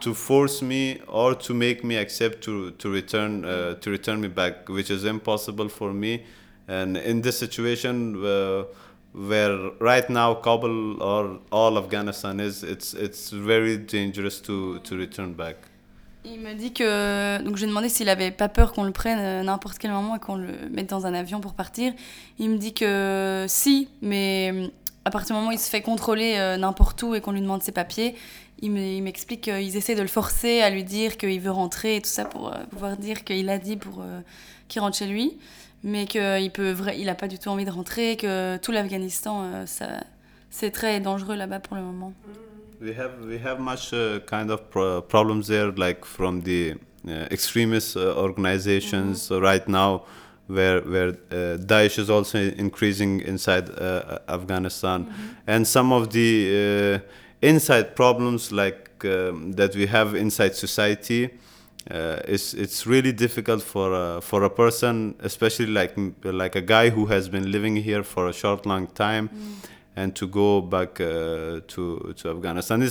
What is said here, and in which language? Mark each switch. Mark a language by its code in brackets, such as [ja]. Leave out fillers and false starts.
[en] To force me or to make me accept to return me back, which is impossible for me. And in this situation where right now Kabul or all Afghanistan is, it's very dangerous to return back. [fr] Il me dit que donc j'ai demandé s'il avait pas peur qu'on le prenne à n'importe quel moment et qu'on le mette dans un avion pour partir. Il me dit que si, mais à partir du moment où il se fait contrôler n'importe où et qu'on lui demande ses papiers. Il m'explique qu'ils essaient de le forcer à lui dire qu'il veut rentrer et tout ça pour pouvoir dire qu'il a dit pour qu'il rentre chez lui, mais qu'il a pas du tout envie de rentrer, que tout l'Afghanistan, ça, c'est très dangereux là-bas pour le moment. [en] We have much kind of problems there, like from the extremist organizations right now, where Daesh is also increasing inside Afghanistan, and some of the inside problems like that we have inside society, it's really difficult for a person, especially like a guy who has been living here for a short long time, and to go back to Afghanistan.